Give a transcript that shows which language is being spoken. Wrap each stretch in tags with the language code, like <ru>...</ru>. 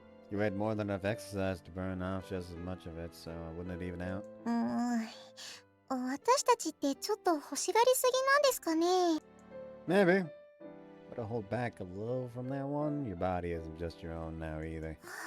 <en>You had more than enough exercise to burn off just as much of it, so wouldn't it even out?</en> <ja>私たちってちょっと欲しがりすぎなんですかね。</ja> <en>Maybe. But to hold back a little from that one, your body isn't just your own now either.</en>